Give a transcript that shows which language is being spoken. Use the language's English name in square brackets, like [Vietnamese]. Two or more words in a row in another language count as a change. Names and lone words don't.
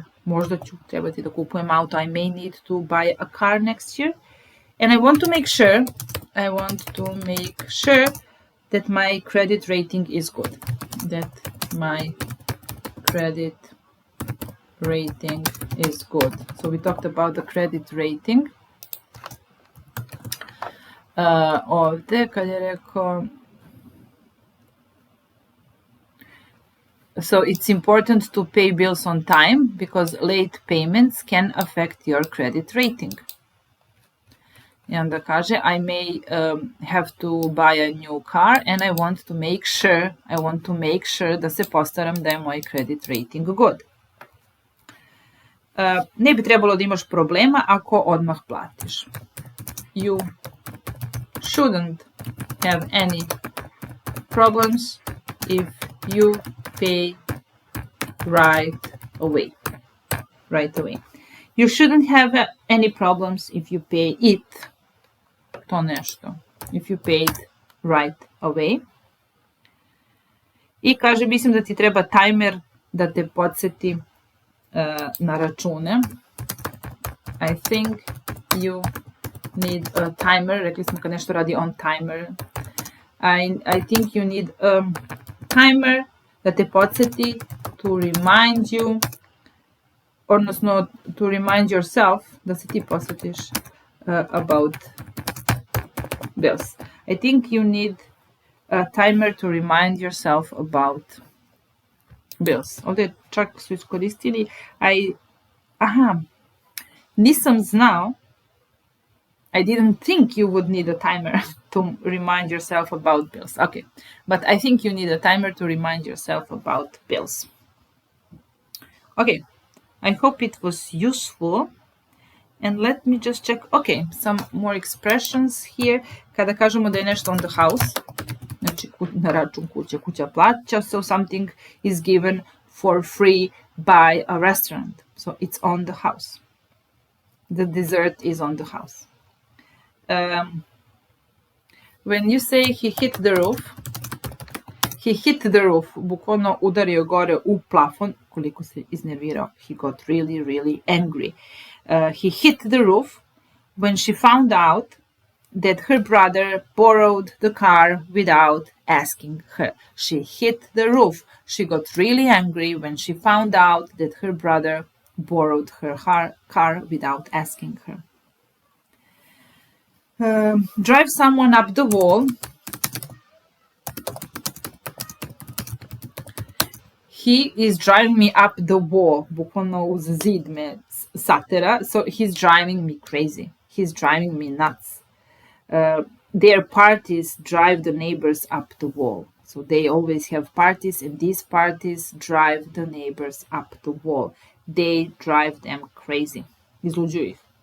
[Serbian] Možda ću trebati da kupujem auto. [English] I may need to buy a car next year. And I want to make sure that my credit rating is good. That my credit rating is good. So we talked about the credit rating. [Serbian] Ovdje kad je rekao, [English] so it's important to pay bills on time because late payments can affect your credit rating. [Serbian] I onda kaže, [English] I may have to buy a new car and I want to make sure [Serbian] da se postaram da je moj [English] credit rating good. [Serbian] Ne bi trebalo da imaš problema ako odmah platiš. [English] You shouldn't have any problems if you pay right away. You shouldn't have any problems if you pay it. [Serbian] To nešto. [English] If you paid right away. [Serbian] I kaže, mislim da ti treba timer da te podsjeti na račune. [English] I think you need a timer. [Serbian] Rekli smo kad nešto radi [English] on timer. I think you need a timer [Serbian] da te podsjeti, [English] to remind you, odnosno to remind yourself, [Serbian] da se ti podsjetiš [English] about bills. I think you need a timer to remind yourself about bills. [Serbian] Ovdje čak su iskoristili, nisam znao, [English] I didn't think you would need a timer to remind yourself about bills. Okay, but I think you need a timer to remind yourself about bills. Okay, I hope it was useful. And let me just check, okay, some more expressions here. [Serbian] Kada kažemo da je nešto [English] on the house, [Serbian] znači na račun kuće, kuća plaća, [English] so something is given for free by a restaurant. So it's on the house. The dessert is on the house. When you say he hit the roof, [Serbian] bukvalno udario gore u plafon, koliko se iznervirao. [English] He got really, really angry. He hit the roof when she found out that her brother borrowed the car without asking her. She hit the roof. She got really angry when she found out that her brother borrowed her car without asking her. Drive someone up the wall. He is driving me up the wall. [Serbian] Bukvalno uz zid me satera. [English] So he's driving me crazy. He's driving me nuts. Their parties drive the neighbors up the wall. So they always have parties, and these parties drive the neighbors up the wall. They drive them crazy. [Serbian] Izluđuju ih.